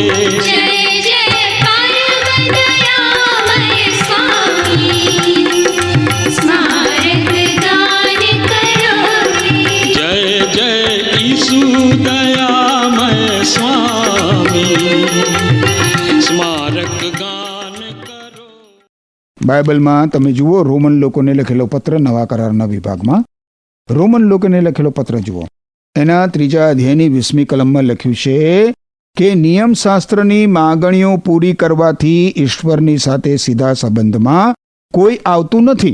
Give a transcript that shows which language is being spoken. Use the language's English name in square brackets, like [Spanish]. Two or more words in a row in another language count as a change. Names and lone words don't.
[Hindi] जय जय परम दयामय स्वामी स्मारक गान करो रे जय जय यीशु दयामय स्वामी स्मारक गान करो [Gujarati] બાઇબલમાં તમે જુઓ રોમન લોકોને લખેલો પત્ર નવા કરારના વિભાગમાં રોમન લોકોને લખેલો પત્ર જુઓ એના 3 અધ્યાયની 20મી કલમમાં લખ્યું છે કે નિયમશાસ્ત્રની માગણીઓ પૂરી કરવાથી ઈશ્વરની સાથે સીધા સંબંધમાં કોઈ આવતું નથી.